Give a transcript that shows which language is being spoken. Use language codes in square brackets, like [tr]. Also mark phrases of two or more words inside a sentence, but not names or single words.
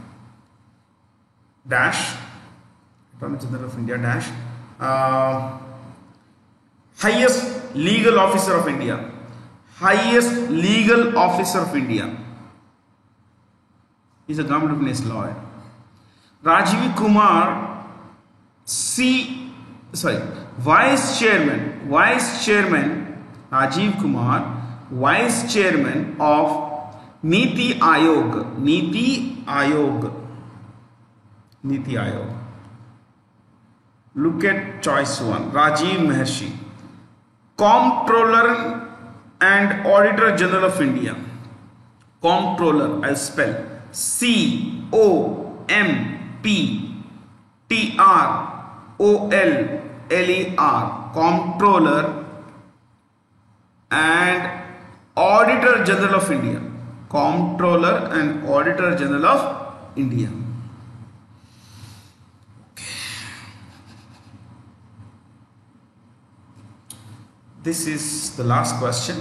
[en] Dash. Attorney General of India. Dash. Highest Legal Officer of India. Highest Legal Officer of India. He is a government of India's lawyer. Rajiv Kumar, Vice Chairman. Rajiv Kumar, Vice Chairman of Niti Aayog. Niti Aayog. Look at choice 1. Rajiv Maharshi. Comptroller and Auditor General of India. Comptroller, I'll spell C-O-M-P-T-R-O-L-L-E-R. Comptroller and Auditor General of India. Comptroller and Auditor General of India. This is the last question.